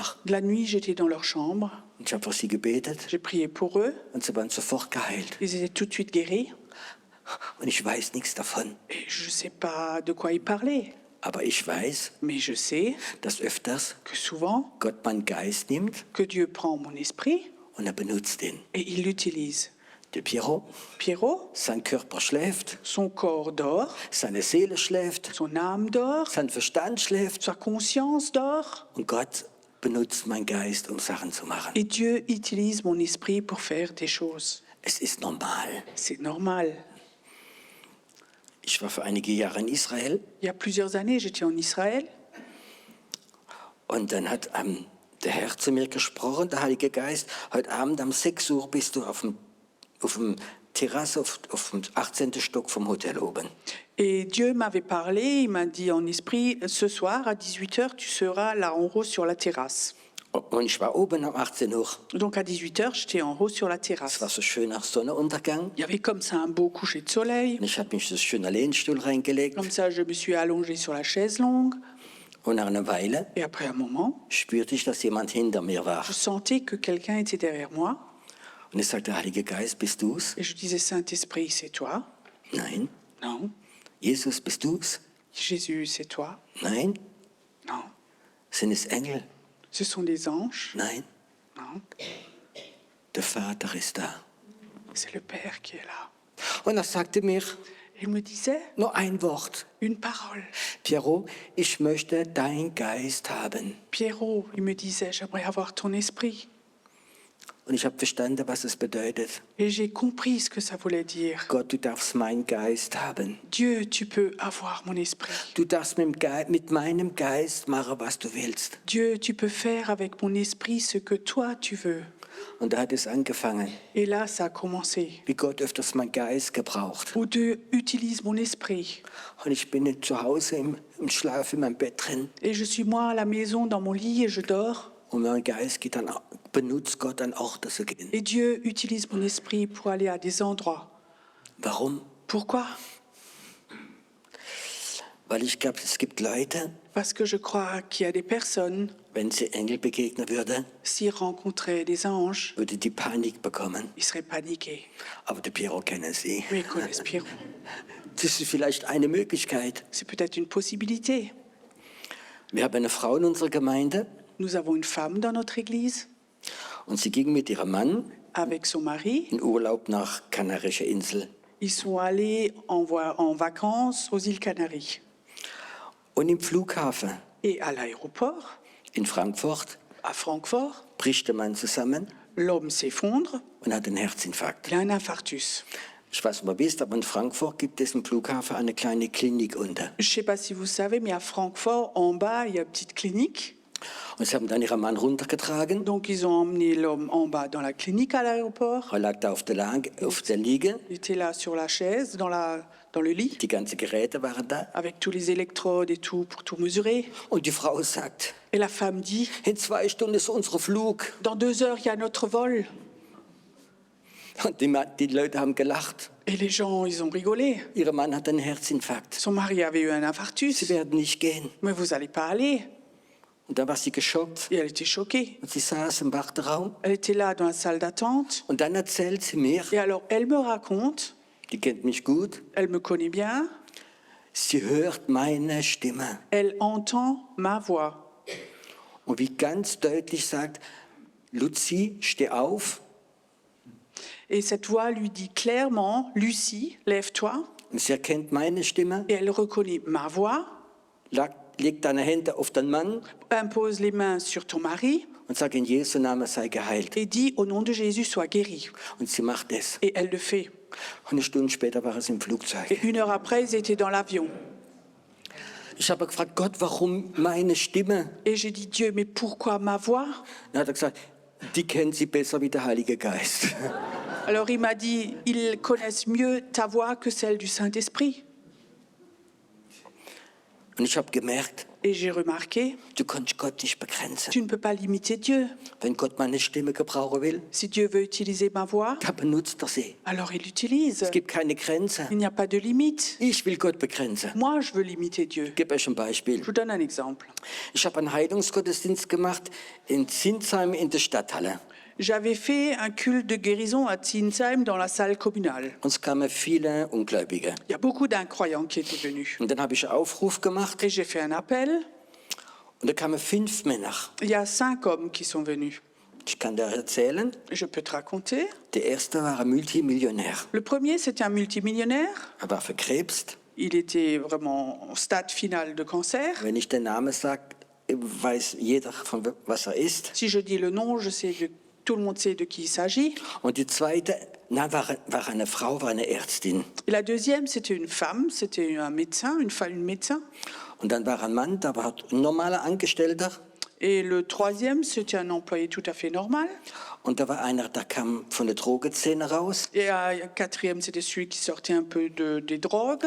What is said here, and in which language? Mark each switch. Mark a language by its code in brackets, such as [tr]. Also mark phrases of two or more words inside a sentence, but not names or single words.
[fr] la nuit, j'étais dans leur chambre. [de] Und ich habe für sie gebetet [fr] J'ai prié pour eux. [de] und sie waren sofort geheilt. [fr] Ils étaient tout de suite guéris. [de] Und ich weiß nichts davon. [fr] Et je ne sais pas de quoi ils parlaient. [de] Aber ich weiß, [fr] Mais je sais [de] dass öfters [fr] que souvent, [de] Gott meinen Geist nimmt [fr] que Dieu prend mon esprit [de] und er benutzt ihn. [fr] et il l'utilise. [de] Der Pierrot, [fr] Pierrot, [de] sein Körper schläft, [fr] son corps dort, [de] seine Seele schläft, [fr] son âme dort, [de] sein Verstand schläft [fr] sa conscience dort. [de] und Gott benutzt meinen Geist, um Sachen zu machen. [fr] Et Dieu utilise mon esprit pour faire des choses. [de] Es ist normal. [fr] C'est normal. [de] Ich war für einige Jahre in Israel [fr] Il y a plusieurs années, j'étais en Israël [de] und dann hat der Herr zu mir gesprochen, der Heilige Geist, heute Abend um 6 Uhr bist du auf dem Terrasse auf dem 18. Stock vom Hotel oben. [fr] et Dieu m'avait parlé, il m'a dit en esprit, ce soir à 18h, tu seras là en haut sur la terrasse. [de] Und ich war oben um 18 Uhr. [fr] Donc à 18h, j'étais en haut sur la [de] Es [fr] terrasse. [de] war so schön nach Sonnenuntergang. [fr] Il y avait comme ça un beau coucher de soleil. [de] Und ich habe mich so schön in den Lehnstuhl reingelegt. [fr] Comme ça, je me suis allongée sur la chaise longue. [de] Und nach einer Weile [fr] Et après un moment, [de] spürte ich, dass jemand hinter mir war. [fr] je sentais que quelqu'un était derrière moi. [de] Und ich sagte, Heiliger Geist, bist du's? [fr] Et je disais, Saint-Esprit, c'est toi? [de] Nein. [fr] Non. [de] Jesus, bist du's? [fr] Jésus, c'est toi? [de] Nein. [fr] Non. [de] Sind es Engel? [fr] Ce sont des anges? [de] Nein. [fr] Non. [de] Der Vater ist da. [fr] C'est le Père qui est là. [de] Und er sagte mir [fr] Il me disait [de] nur ein Wort. [fr] une parole. [de] Pierrot, ich möchte deinen Geist haben. [fr] Pierrot, il me disait, j'aimerais avoir ton esprit. [de] Und ich habe verstanden, was es bedeutet. [fr] Et j'ai compris ce que ça voulait dire. [de] Gott, du darfst meinen Geist haben. [fr] Dieu, tu peux avoir mon esprit. [de] Du darfst mit meinem Geist machen, was du willst. [fr] Dieu, tu peux faire avec mon esprit ce que toi tu veux. [de] Und da hat es angefangen, [fr] Et là, ça a commencé. [de] wie Gott öfters meinen Geist gebraucht. [fr] Où Dieu utilise mon esprit. [de] Und ich bin nicht zu Hause im Schlaf in meinem Bett drin. [fr] Et je suis moi à la maison, dans mon lit, et je dors. [de] Und mein Geist geht dann, benutzt Gott an Orte zu gehen. [fr] Et Dieu utilise mon esprit pour aller à des endroits. [de] Warum? [fr] Pourquoi? [de] Weil ich glaube, es gibt Leute, [fr] Parce que je crois qu'il y a des personnes, [de] wenn sie Engel begegnen würden, [fr] s'ils rencontraient des anges, [de] würde die Panik bekommen. [fr] ils seraient paniqués. [de] Aber der Piero kennen sie. [fr] Mais ils connaissent Pierrot. [de] Das ist vielleicht eine Möglichkeit. [fr] C'est peut-être une possibilité. [de] Wir haben eine Frau in unserer Gemeinde [fr] Nous avons une femme dans notre église [de] und sie ging mit ihrem Mann [fr] avec son mari. [de] in Urlaub nach Kanarische Insel. [fr] Ils sont allés en vacances aux îles Canaries. [de] Und im Flughafen [fr] Et à l'aéroport, [de] in Frankfurt [fr] à Francfort, [de] bricht der Mann zusammen [fr] l'homme s'effondre, [de] und hat einen Herzinfarkt. [fr] il a un infarctus. [de] Ich weiß nicht, ob ihr wisst, aber in Frankfurt gibt es im Flughafen eine kleine Klinik unter. [fr] Je ne sais pas si vous savez, mais à Francfort, en bas, il y a une petite clinique. [de] Und sie haben dann ihren Mann runtergetragen. [fr] Donc, ils ont emmené l'homme en bas dans la clinique à l'aéroport. [de] Er lag da auf der Liege. [fr] Il était là sur la chaise, dans le lit, [de] Die ganzen Geräte waren da. [fr] avec tous les électrodes et tout, pour tout mesurer. [de] Und die Frau sagt, [fr] Et la femme dit, [de] in 2 Stunden ist unser Flug. [fr] dans 2 heures, il y a notre vol. [de] Und die Leute haben gelacht. [fr] Et les gens, ils ont rigolé. [de] Ihr Mann hat einen Herzinfarkt. [fr] Son mari avait eu un infarctus. [de] Sie werden nicht gehen. [fr] Mais vous n'allez pas aller. [de] Und dann war sie geschockt. [fr] Et elle était choquée. [de] Und sie saß im Warteraum. [fr] Elle était là dans la salle d'attente. [de] Und dann erzählt sie mir, [fr] Et alors, elle me raconte, [de] die kennt mich gut, [fr] elle me connaît bien, [de] sie hört meine Stimme. [fr] elle entend ma voix. [de] Und wie ganz deutlich sagt, Luzi, steh auf. [fr] Et cette voix lui dit clairement, Lucie, lève-toi. [de] Und sie erkennt meine Stimme, [fr] Et elle reconnaît ma voix, [de] legt deine Hände auf den Mann [fr] impose les mains sur ton mari [de] und sagt, in Jesu Namen sei geheilt. [fr] et dit, au nom de Jésus, sois guéri. [de] Und sie macht es. [fr] Et elle le fait. [de] Und eine Stunde später war es im Flugzeug. [fr] Et 1 heure après, ils étaient dans l'avion. [de] Ich habe gefragt, Gott, warum meine Stimme? [fr] Et j'ai dit, Dieu, mais pourquoi ma voix? [de] Dann hat er gesagt, die kennt sie besser wie der Heilige Geist. [fr] Alors il m'a dit, ils connaissent mieux ta voix que celle du Saint-Esprit. [de] Und ich habe gemerkt, [fr] Et j'ai remarqué, [de] du kannst Gott nicht begrenzen. [fr] tu ne peux pas limiter Dieu. [de] Wenn Gott meine Stimme gebrauchen will, [fr] Si Dieu veut utiliser ma voix, [de] dann benutzt er sie. [fr] alors il l'utilise. [de] Es gibt keine Grenze. [fr] Il n'y a pas de limite. [de] Ich will Gott begrenzen. [fr] Moi, je veux limiter Dieu. [de] Ich gebe euch ein Beispiel. [fr] Je vous donne un exemple. [de] Ich habe einen Heilungsgottesdienst gemacht in Zinsheim in der Stadthalle. [fr] J'avais fait un culte de guérison à Zinsheim dans la salle communale. [de] Und es kamen viele Ungläubige. [fr] Il y a beaucoup d'incroyants qui étaient venus. [de] Und dann habe ich einen Aufruf gemacht [fr] Et j'ai fait un appel. [de] und da kamen 5 Männer. [fr] Il y a 5 hommes qui sont venus. [de] Ich kann dir erzählen, [fr] Je peux te raconter. [de] der erste war ein Multimillionär. [fr] Le premier, c'était un multimillionnaire. [de] Er war verkrebst. [fr] Il était vraiment au stade final de cancer. [de] Wenn ich den Namen sage, weiß jeder, von was er ist. [fr] Si je dis le nom, tout le monde sait de qui il s'agit. [de] Und die zweite war eine Frau, war eine Ärztin. [fr] Et la deuxième, c'était une femme, c'était un médecin, une médecin. [de] Und dann war ein Mann, da war ein normaler Angestellter. [fr] Et le troisième, c'était un employé tout à fait normal. [de] Und da war einer, der kam von der Drogenszene raus. [fr] Et le quatrième, c'était celui qui sortait un peu des drogues.